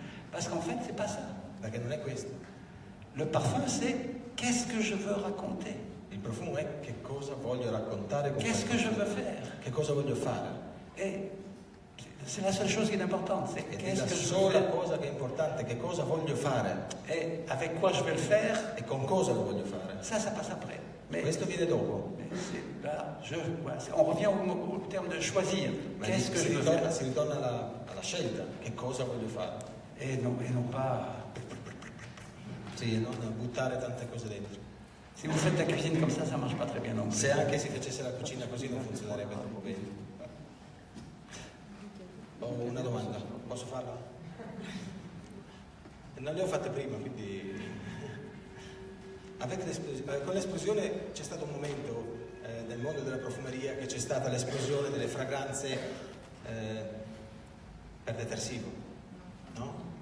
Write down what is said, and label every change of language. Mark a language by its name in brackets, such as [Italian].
[French] Parce qu'en fait, c'est pas ça. [Italian] Perché non è questo. [French] Le parfum, c'est qu'est-ce que je veux raconter. [Italian] Il profumo è che cosa voglio raccontare con [French] qu'est-ce que je veux faire. [Italian] Che cosa voglio fare. [French] Et c'est la seule chose qui est importante. C'est qu'est-ce que je veux [Italian] sola [French] faire. [Italian] cosa che è importante, che cosa voglio fare. [French] Et avec quoi je vais le faire. [Italian] E con cosa lo voglio fare. [French] Ça passe après. Mais [Italian] questo viene dopo. [French] Là, on revient au terme de choisir. Qu'est-ce que je veux faire. [Italian] Si ritorna alla scelta, che cosa voglio fare. [French] E non pas... [Italian] Sì, e non buttare tante cose dentro. [French] Si vous faites la cuisine comme ça marche pas très bien non plus. [Italian] Se anche si facesse la cucina così non funzionerebbe troppo bene. Ho una domanda, posso farla? Non le ho fatte prima, quindi... Con l'esplosione c'è stato un momento nel mondo della profumeria che c'è stata l'esplosione delle fragranze per detersivo, no?